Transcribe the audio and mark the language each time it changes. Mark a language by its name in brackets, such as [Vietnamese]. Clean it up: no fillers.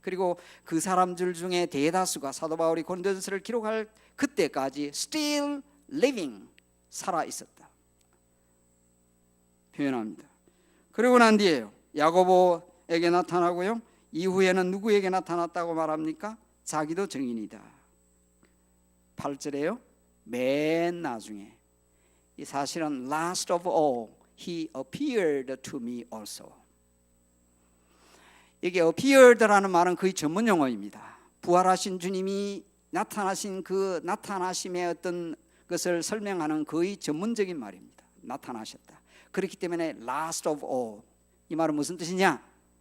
[Korean] 그리고 그 사람들 중에 대다수가 사도 바울이 고린도전서를 기록할 그때까지 [English] still living, [Korean] 살아 있었다 표현합니다. 그리고 난 뒤에요, 야고보에게 나타나고요, 이후에는 누구에게 나타났다고 말합니까? 자기도 증인이다. 8절에요, 맨 나중에, 이 사실은 [English] last of all he appeared to me also. [Korean] 이게 appeared라는 말은 거의 전문 용어입니다. 부활하신 주님이 나타나신 그 나타나심의 어떤 것을 설명하는 거의 전문적인 말입니다. 나타나셨다. 그렇기 때문에 [English] last of all, [Korean] 이 말은 무슨 뜻이냐?